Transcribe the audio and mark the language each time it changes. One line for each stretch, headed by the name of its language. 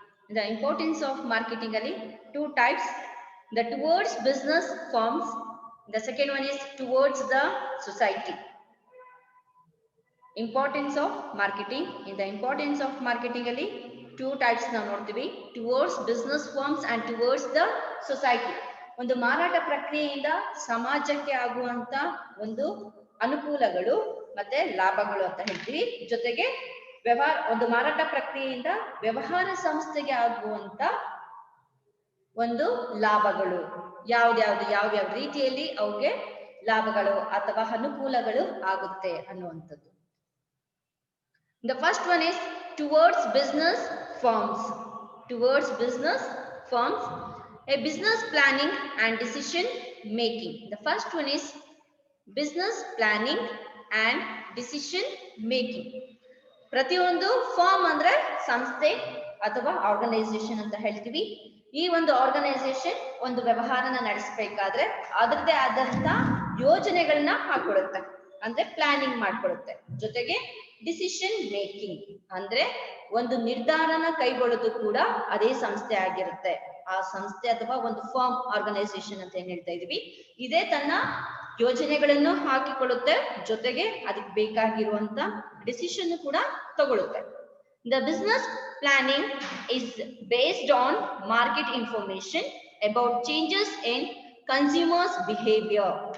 English: The importance of marketing ali two types. The towards business firms. The second one is towards the society. Importance of marketing. In the importance of marketing ali two types
Kannada: ನಾವು ನೋಡ್ತೀವಿ.
English: Towards business firms and towards the society.
Kannada: ಒಂದು ಮಾರಾಟ ಪ್ರಕ್ರಿಯೆಯಿಂದ ಸಮಾಜಕ್ಕೆ ಆಗುವಂತ ಒಂದು ಅನುಕೂಲಗಳು ಮತ್ತೆ ಲಾಭಗಳು ಅಂತ ಹೇಳ್ತೀವಿ. ಜೊತೆಗೆ ಒಂದು ಮಾರಾಟ ಪ್ರಕ್ರಿಯೆಯಿಂದ ವ್ಯವಹಾರ ಸಂಸ್ಥೆಗೆ ಆಗುವಂತ ಒಂದು ಲಾಭಗಳು ಯಾವ್ಯಾವ ರೀತಿಯಲ್ಲಿ ಅವಕ್ಕೆ ಲಾಭಗಳು ಅಥವಾ ಅನುಕೂಲಗಳು ಆಗುತ್ತೆ ಅನ್ನುವಂಥದ್ದು.
English: The first one is towards business firms. Towards business firms, a business planning and decision making. The first one is business planning and decision making.
Kannada: ಪ್ರತಿಯೊಂದು ಫಾರ್ಮ್ ಅಂದ್ರೆ ಸಂಸ್ಥೆ ಅಥವಾ ಆರ್ಗನೈಸೇಷನ್ ಅಂತ ಹೇಳ್ತೀವಿ. ಈ ಒಂದು ಆರ್ಗನೈಸೇಷನ್ ಒಂದು ವ್ಯವಹಾರನ ನಡೆಸಬೇಕಾದ್ರೆ ಅದರದೇ ಆದಂತ ಯೋಜನೆಗಳನ್ನ ಹಾಕೊಡುತ್ತೆ, ಅಂದ್ರೆ ಪ್ಲಾನಿಂಗ್ ಮಾಡ್ಕೊಡುತ್ತೆ. ಜೊತೆಗೆ ಡಿಸಿಷನ್ ಮೇಕಿಂಗ್ ಅಂದ್ರೆ ಒಂದು ನಿರ್ಧಾರನ ಕೈಗೊಳ್ಳೋದು ಕೂಡ ಅದೇ ಸಂಸ್ಥೆ ಆಗಿರುತ್ತೆ. ಆ ಸಂಸ್ಥೆ ಅಥವಾ ಒಂದು ಫಾರ್ಮ್ ಆರ್ಗನೈಸೇಷನ್ ಅಂತ ಏನ್ ಹೇಳ್ತಾ ಇದೀವಿ, ಇದೇ ತನ್ನ ಯೋಜನೆಗಳನ್ನು ಹಾಕಿಕೊಳ್ಳುತ್ತೆ, ಜೊತೆಗೆ ಅದಕ್ಕೆ ಬೇಕಾಗಿರುವಂತ ಡಿಸಿಷನ್ ಕೂಡ ತಗೊಳುತ್ತೆ.
English: The business planning is based on market information about changes in consumers' behavior.